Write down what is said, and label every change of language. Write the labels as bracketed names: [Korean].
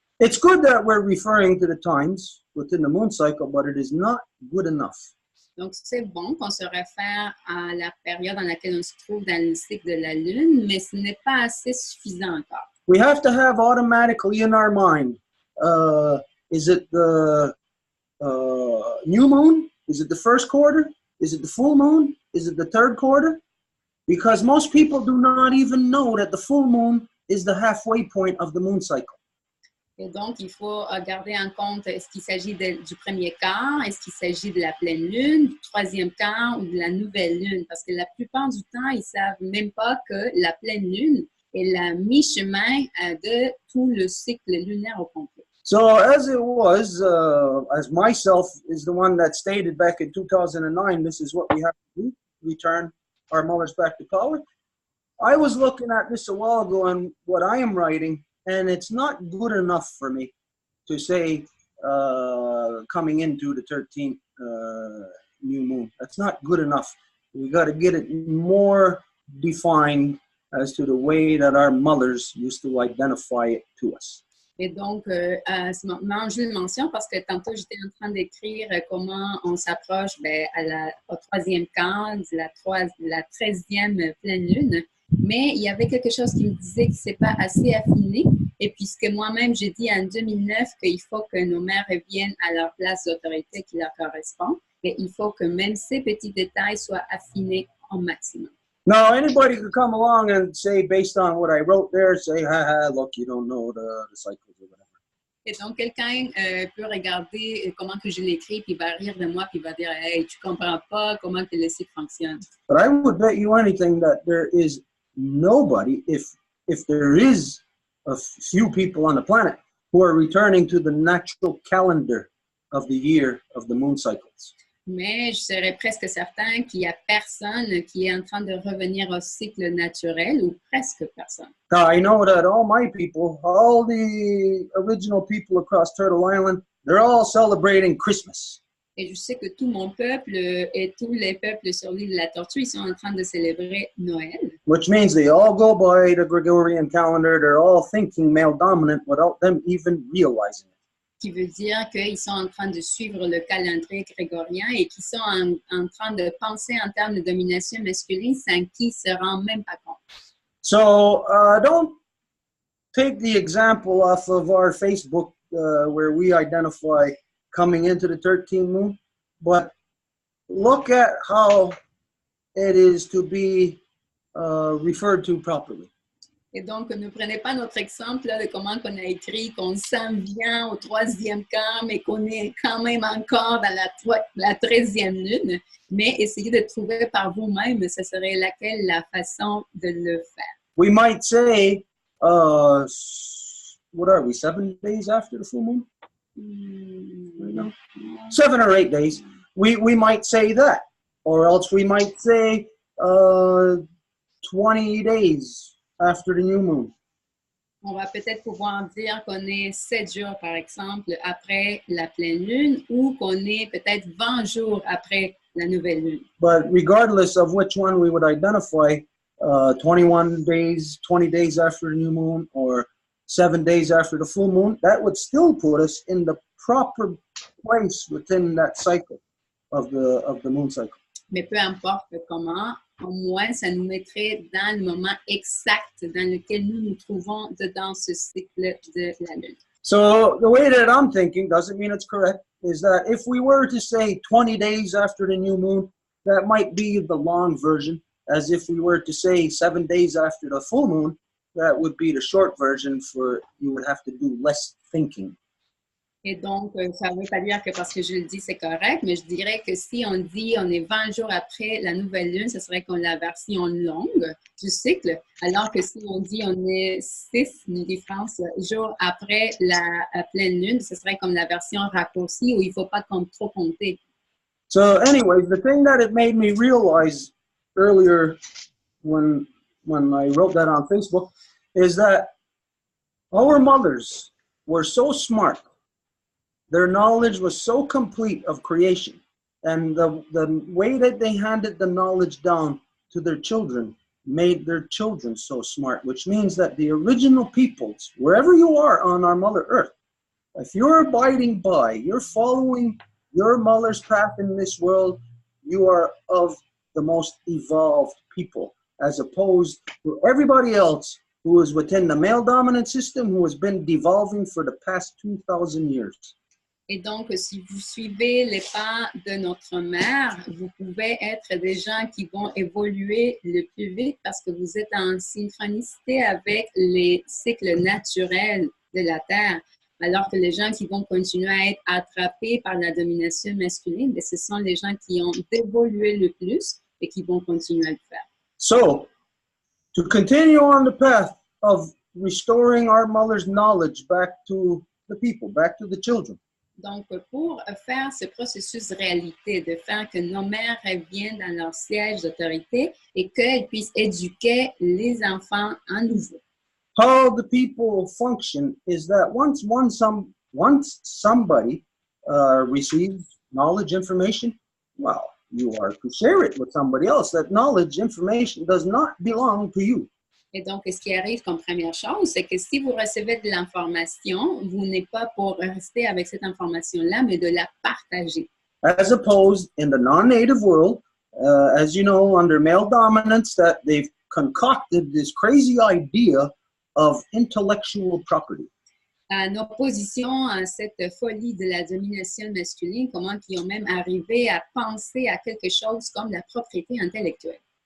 [English] It's good that we're referring to the times within the moon cycle, but it is not good enough. [French] Donc, c'est bon qu'on se réfère à la période dans laquelle on se trouve dans le cycle de la lune, mais ce n'est pas assez suffisant encore. [English] We have to have automatically in our mind, is it the new moon? Is it the first quarter? Is it the full moon? Is it the third quarter? Because most people do not even know that the full moon is the halfway point of the moon cycle. [French] Et donc, il faut garder en compte, est-ce qu'il s'agit du premier quart, est-ce qu'il s'agit de la pleine lune, du troisième quart ou de la nouvelle lune? Parce que la plupart du temps, ils ne savent même pas que la pleine lune est la mi-chemin de tout le cycle lunaire au complet. [English] So as it was, as myself is the one that stated back in 2009, this is what we have to do, return our mothers back to power. I was looking at this a while ago and what I am writing, and it's not good enough for me to say coming into the 13th new moon. That's not good enough. We got to get it more defined as to the way that our mothers used to identify it to us. [French] Et donc, à ce moment, je le mentionne parce que tantôt, j'étais en train d'écrire comment on s'approche au troisième quart de la 13e pleine lune. Mais il y avait quelque chose qui me disait que ce n'est pas assez affiné. Et puisque moi-même, j'ai dit en 2009 qu'il faut que nos mères reviennent à leur place d'autorité qui leur correspond. Et il faut que même ces petits détails soient affinés au maximum. [English] Now, anybody could come along and say, based on what I wrote there, say, look, you don't know the cycles or whatever. [French] Et donc, quelqu'un peut regarder comment que je l'écris, puis il va rire de moi, puis il va dire, hey, tu comprends pas comment que le cycle fonctionne. [English] But I would bet you anything that there is nobody, if there is a few people on the planet who are returning to the natural calendar of the year of the moon cycles. [French] Mais je serais presque certain qu'il n'y a personne qui est en train de revenir au cycle naturel, ou presque personne. [English] Now, I know that all my people, all the original people across Turtle Island, they're all celebrating Christmas. [French] Et je sais que tout mon peuple et tous les peuples sur l'île de la Tortue, ils sont en train de célébrer Noël. [English] Which means they all go by the Gregorian calendar. They're all thinking male dominant without them even realizing it. [French] Qui veut dire qu'ils sont en train de suivre le calendrier grégorien et qu'ils sont en train de penser en termes de domination masculine sans qu'ils ne se rendent même pas compte. [English] So don't take the example off of our Facebook where we identify coming into the 13th moon, but look at how it is to be referred to properly. [French] Et donc, ne prenez pas notre exemple là, de comment on a écrit qu'on s'en vient au troisième quart, mais qu'on est quand même encore dans la 13e lune, mais essayez de trouver par vous-même, ce serait laquelle la façon de le faire. [English] We might say, what are we, 7 days after the full moon? No. 7 or 8 days. We might say that, or else we might say 20 days after the new moon. [French] On va peut-être pouvoir dire qu'on est 7 jours, par exemple, après la pleine lune, ou qu'on est peut-être 20 jours après la nouvelle lune. [English] But regardless of which one we would identify, 21 days, 20 days after the new moon, or 7 days after the full moon, that would still put us in the proper place within that cycle of the moon cycle. [French] Mais peu importe comment, au moins, ça nous mettrait dans le moment exact dans lequel nous nous trouvons dans ce cycle de la lune. [English] So the way that I'm thinking, doesn't mean it's correct, is that if we were to say 20 days after the new moon, that might be the long version, as if we were to say 7 days after the full moon, that would be the short version for you would have to do less thinking. [French] Et donc, ça ne veut pas dire que parce que je le dis, c'est correct, mais je dirais que si on dit on est 20 jours après la nouvelle lune, ce serait comme la version longue du cycle, alors que si on dit on est 6 jours après la pleine lune, ce serait comme la version raccourcie où il ne faut pas trop compter. [English] So anyways, the thing that it made me realize earlier when I wrote that on Facebook is that our mothers were so smart their knowledge was so complete of creation, and the way that they handed the knowledge down to their children made their children so smart, which means that the original peoples, wherever you are on our Mother Earth, if you're abiding by, you're following your mother's path in this world, you are of the most evolved people, as opposed to everybody else who is within the male dominant system, who has been devolving for the past 2,000 years. [French] Et donc, si vous suivez les pas de notre mère, vous pouvez être des gens qui vont évoluer le plus vite parce que vous êtes en synchronicité avec les cycles naturels de la Terre. Alors que les gens qui vont continuer à être attrapés par la domination masculine, ce sont les gens qui ont évolué le plus et qui vont continuer à le faire. [English] So, to continue on the path of restoring our mother's knowledge back to the people, back to the children. [French] Donc, pour faire ce processus réalité, de faire que nos mères reviennent dans leur siège d'autorité et qu'elles puissent éduquer les enfants à nouveau. [English] How the people function is that once somebody receives knowledge, information, well, you are to share it with somebody else. That knowledge, information does not belong to you. [French] Et donc, ce qui arrive comme première chose, c'est que si vous recevez de l'information, vous n'êtes pas pour rester avec cette information-là, mais de la partager. [English] As opposed in the non-native world, as you know, under male dominance, that they've concocted this crazy idea of intellectual property. [French] En opposition à cette folie de la domination masculine, comment ils ont même arrivé à penser à quelque chose comme la propriété intellectuelle.